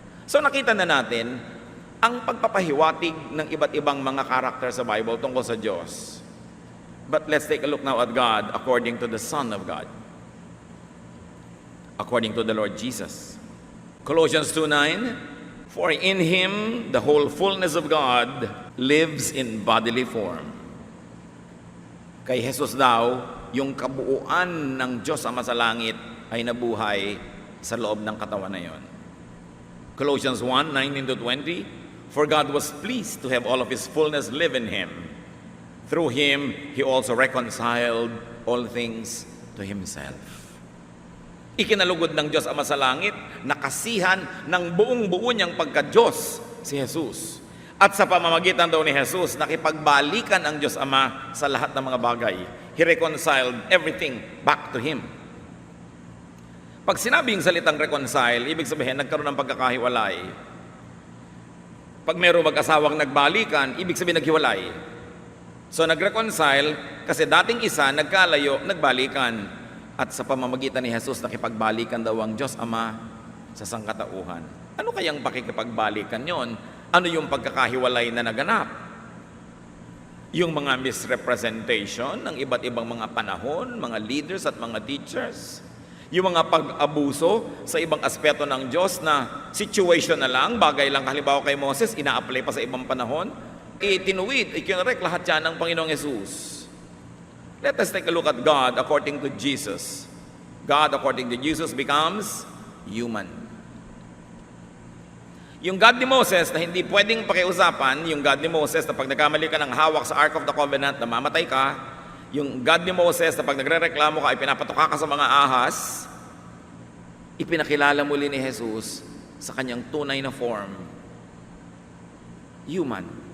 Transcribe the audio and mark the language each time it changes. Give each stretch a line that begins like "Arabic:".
Filipino: So nakita na natin ang pagpapahiwatig ng iba't ibang mga karakter sa Bible tungkol sa Diyos.
English: But let's take a look now at God according to the Son of God. According to the Lord Jesus. Colossians 2:9, for in Him the whole fullness of God lives in bodily form.
Filipino: Kay Jesus daw, yung kabuuan ng Diyos Ama sa langit ay nabuhay sa loob ng katawan na yon.
English: Colossians 1:19-20, for God was pleased to have all of His fullness live in Him. Through Him, He also reconciled all things to Himself.
Filipino: Ikinalugod ng Diyos Ama sa langit, nakasihan ng buong-buo niyang pagka-Diyos si Jesus. At sa pamamagitan daw ni Jesus, nakipagbalikan ang Diyos Ama sa lahat ng mga bagay.
English: He reconciled everything back to Him.
Filipino: Pag sinabing salitang reconcile, ibig sabihin nagkaroon ng pagkakahiwalay. Pag mayroong mag-asawang nagbalikan, ibig sabihin naghiwalay. So nag-reconcile kasi dating isa, nagkalayo, nagbalikan. At sa pamamagitan ni Jesus, nakipagbalikan daw ang Diyos Ama sa sangkatauhan. Ano kayang pakikipagbalikan yon? Ano yung pagkakahiwalay na naganap? Yung mga misrepresentation ng iba't ibang mga panahon, mga leaders at mga teachers. Yung mga pag-abuso sa ibang aspeto ng Diyos na situation na lang, bagay lang halimbawa kay Moses, ina-apply pa sa ibang panahon, itinuwid, ikinarek lahat yan ng Panginoong Jesus.
English: Let us take a look at God according to Jesus. God according to Jesus becomes human.
Filipino: Yung God ni Moses na hindi pwedeng pakiusapan, yung God ni Moses na pag nagkamali ka ng hawak sa Ark of the Covenant, namamatay ka, yung God ni Moses na pag nagre-reklamo ka, ipinapatuka ka sa mga ahas, ipinakilala muli ni Jesus sa kanyang tunay na form. Human.